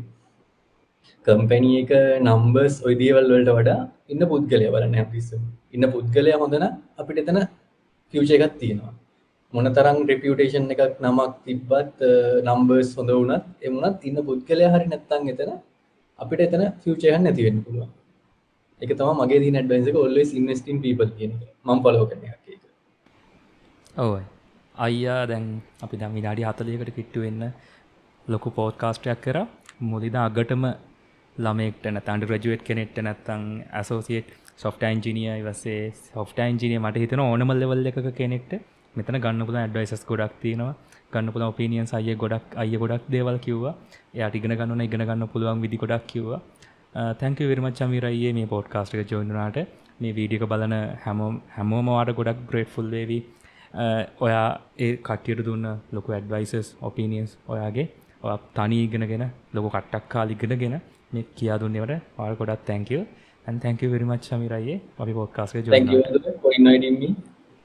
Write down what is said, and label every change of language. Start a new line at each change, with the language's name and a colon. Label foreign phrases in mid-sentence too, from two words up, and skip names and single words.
Sinhala: කම්පැනි එක නම්බර්ස් ඔය දේවල් වලට වඩා ඉන්න පුද්ගලයා බලන්න හැමතිස්සෙම. ඉන්න පුද්ගලයා හොඳ නම් අපිට එතන ෆියුචර් එකක් තියෙනවා. මොනතරම් රෙපියුටේෂන් එකක් නමක් තිබ්බත් නම්බර්ස් හොඳ වුණත් ඒ වුණත් ඉන්න පුද්ගලයා හරි නැත්තම් එතන අපිට එතන ෆියුචර් එකක් නැති වෙන්න පුළුවන්. ඒක තමයි මගේ තියෙන ඇඩ්වයිස් එක
English: always invest in people
Sinhala: කියන එක. මම ෆලෝ කරන එකක් ඒක. ඔව් අයියා දැන් අපි දැන් විනාඩි 40කට කිට්ටු වෙන්න ලොකු පොඩ්කාස්ට් එකක් කරා. මුලින්ම අගටම ළමයෙක්ට නැත්නම්
English: under graduate
Sinhala: කෙනෙක්ට නැත්නම්
English: associate software engineer
Sinhala: ඊවසේ
English: software engineer
Sinhala: මට හිතෙනවා ඕනම level එකක කෙනෙක්ට මෙතන ගන්න පුළුවන් ඇඩ්වයිසස් ගොඩක් තියෙනවා. ගන්න පුළුවන් ඔපිනියන්ස් අයිය ගොඩක් දේවල් කිව්වා. එයාට ඉගෙන ගන්න ඕන ඉගෙන ගන්න පුළුවන් විදි ගොඩක් කිව්වා.
English: thank you very much
Sinhala: අමීර අයියේ මේ පොඩ්කාස්ට් එක join වුණාට. මේ වීඩියෝ එක බලන හැමෝම ඔයාට ගොඩක් grateful වේවි. ඔයා ඒ කට්ටියට දුන්න ලොකු
English: advices opinions
Sinhala: ඔයාගේ ඔයා තනි ඉගෙනගෙන ලොකු කට්ටක් කාලේ ඉගෙනගෙන මේ කියා දුන්නේවට ඔයාලට ගොඩක්
English: thank you and thank you very much
Sinhala: අමීර අයියේ අපි පොඩ්කාස්ට් එක join
English: Thank you for inviting me.